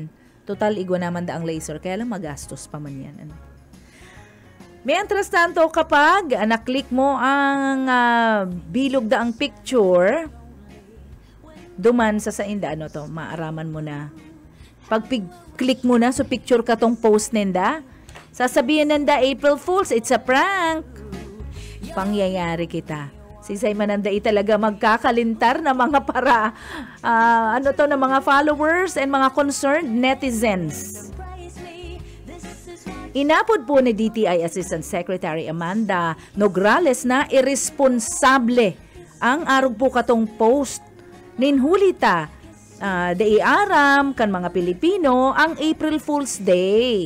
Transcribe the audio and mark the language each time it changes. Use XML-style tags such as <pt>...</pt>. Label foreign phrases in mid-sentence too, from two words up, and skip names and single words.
<bik>Total, igwa naman da ang laser, kaya lang magastos pa man yan. Ano?</bik> <es>Mientras tanto,</es> <bik>kapag naklik mo ang bilog da ang picture, duman sa inda, ano to, maaraman mo na. Pag click mo na, so picture ka tong post ninda, sasabihin nanda,</bik> <en>April Fools, it's a prank.</en> <bik>Pangyayari kita. Sisay mananda talaga magkakalintar na mga para na mga followers and mga</bik> <en>concerned netizens.</en> <bik>Inapod po ni DTI Assistant Secretary Amanda Nograles na irresponsable ang arog po katong post ninhulita daiaram kan mga Pilipino ang April Fool's Day.</bik>